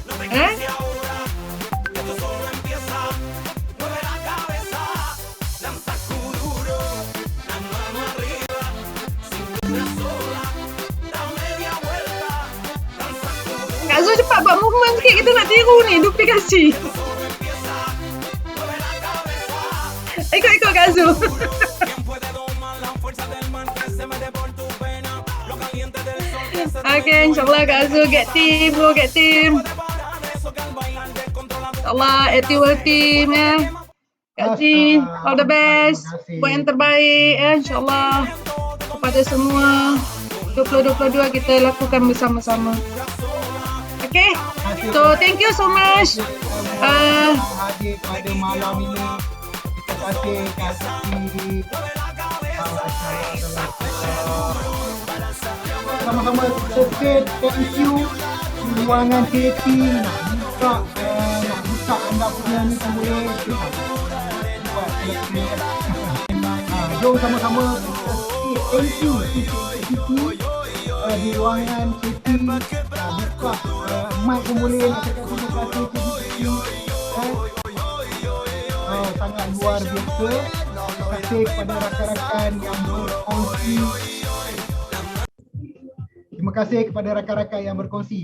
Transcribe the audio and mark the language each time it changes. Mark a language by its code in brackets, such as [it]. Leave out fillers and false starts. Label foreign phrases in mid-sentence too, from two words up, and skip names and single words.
[ms] Kak Zul cepat buat movement sikit, kita nak tiru ni duplikasi. Ikut Kak Zul. Okay, insyaAllah Kak Zul [en] get team, go get team. [ms] InsyaAllah ActiveWorld team Kak Zul, [en] all the best. [ms] Buat yang terbaik InsyaAllah. Kepada semua 2022 kita lakukan bersama-sama. [en] Okay, so thank you so much. [ms] Hadir pada malam ini. Terima kasih Kak Siti. Sama-sama kita [en] say thank you. [ms] Ruangan KT nak buka anda punya ni pun boleh. Jom sama-sama kita [en] say thank you [ms] di ruangan KT. Buka mic pun boleh nak cakap terima kasih KT. Sangat luar biasa. Terima kasih kepada rakan-rakan yang berkongsi. Terima kasih kepada rakan-rakan yang berkongsi.